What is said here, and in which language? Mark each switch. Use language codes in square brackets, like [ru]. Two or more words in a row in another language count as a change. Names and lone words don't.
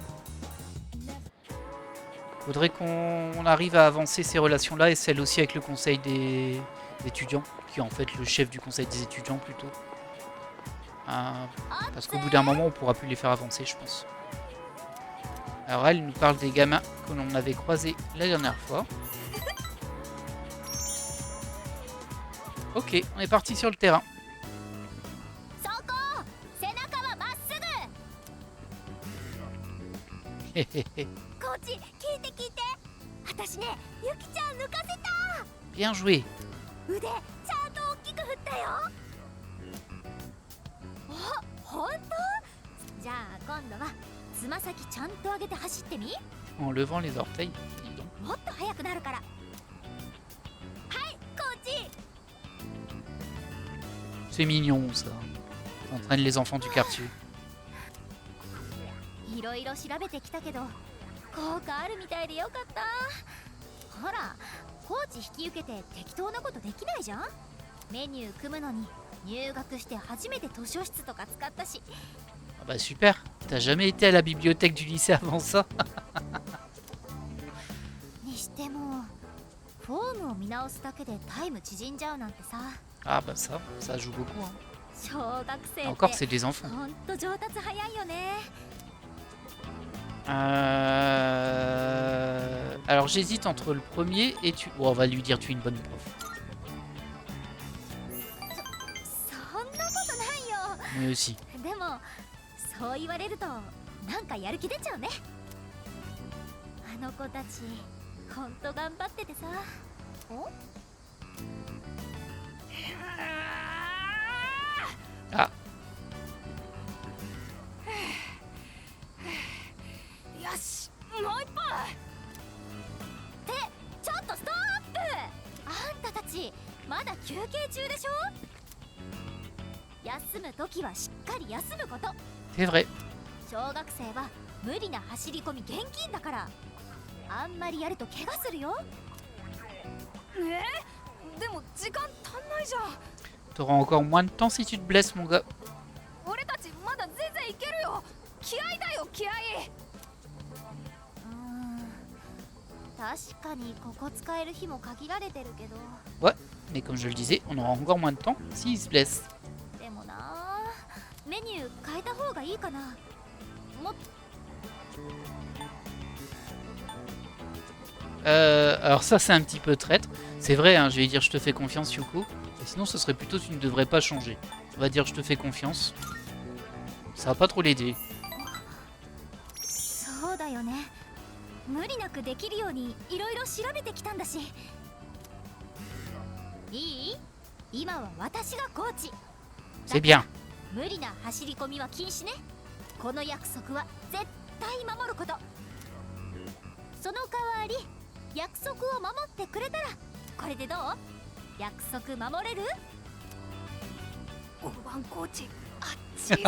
[fr] Faudrait qu'on arrive à avancer ces relations-là et celle aussi avec le conseil des étudiants, qui est en fait le chef du conseil des étudiants plutôt. Parce qu'au bout d'un moment, on pourra plus les faire avancer, je pense. Alors elle nous parle des gamins que l'on avait croisés la dernière fois. Ok, on est parti sur le terrain. [ja] そこ背中はまっすぐ [fr] Bien [ja] コーチ聞いて聞いて私ねゆきちゃん抜かせた [fr] joué. [ja] 腕ちゃんと大きく振ったよあ、本当じゃあ今度はつま先ちゃんと上げて走ってみ [fr] En levant les orteils. Dis donc. [ja] もっと速くなるからはいコーチ [fr] C'est mignon ça. Ça entraîne les enfants du quartier. [ja] いろいろ調べてきたけど効果あるみたいでよかったほらコーチ引き受けて適当なことできないじゃんメニュー組むのに入学して初めて図書室とか使ったし [fr] Ah bah super. T'as jamais été à la bibliothèque du lycée avant ça? [ja] にしてもフォームを見直すだけでタイム縮んじゃうなんてさ [fr] Ah bah ça joue beaucoup. Hein. [ja] 小学生 [fr] Encore [ja] っ [fr] c'est [ja] て [fr] des enfants. [ja] ほんと上達早いよね [fr] Alors j'hésite entre le premier et tu... Bon, on va lui dire tu es une bonne prof. [ja] そんなことないよ [fr] Moi aussi. [ja] でもそう言われるとなんかやる気出ちゃうねあの子たちほんと頑張っててさお [fr] Ah, [ja] よしもう一本ってちょっとストップあんたたちまだ休憩中でしょ休むときはしっかり休むこと [fr] c'est vrai. [ja] 小学生は無理な走り込み厳禁だからあんまりやると怪我するよでも時間足んないじゃん [fr] T'auras encore moins de temps si tu te blesses mon gars. [ja] 俺たちまだ全然いけるよ気合だよ気合確かにここ使える日も限られてるけど [fr] Ouais, mais comme je le disais, on aura encore moins de temps s'il se blesse. [ja] でもなメニュー変えた方がいいかなも [fr] Alors ça c'est un petit peu traître. C'est vrai, hein, je vais dire je te fais confiance Yuko. Et sinon ce serait plutôt tu ne devrais pas changer. On va dire je te fais confiance. Ça va pas trop l'aider. [ja] そうだよね無理なくできるようにいろいろ調べてきたんだしいい今は私がコーチ [fr] C'est bien. [ja] 無理な走り込みは禁止ねこの約束は絶対守ることその代わり約束を守ってくれたらこれでどう約束守れる大番コーチあっちいぜ